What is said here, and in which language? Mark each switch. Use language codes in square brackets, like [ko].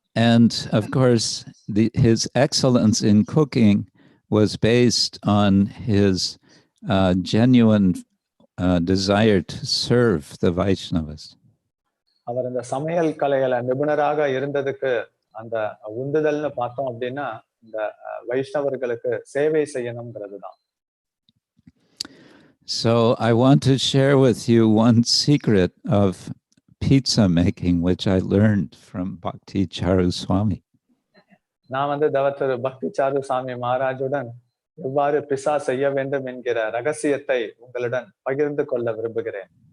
[en] And of course, his excellence in cooking was based on his genuine desire to serve the Vaishnavas. [ta] அவர் இந்த சமையல் கலையில நிபுணராக இருந்ததுக்கு அந்த உந்துதல்னு பார்த்தோம் அப்படின்னா இந்த வைஷ்ணவர்களுக்கு சேவை செய்யணும்ங்கிறது தான். [en] So I want to share with you one secret of pizza making, which I learned from Bhakti Charu Swami. [ta] நான் வந்து தவத்தர் பக்தி சாரு சாமி மகாராஜுடன் எவ்வாறு பிசா செய்ய வேண்டும் என்கிற ரகசியத்தை உங்களுடன் பகிர்ந்து கொள்ள விரும்புகிறேன்.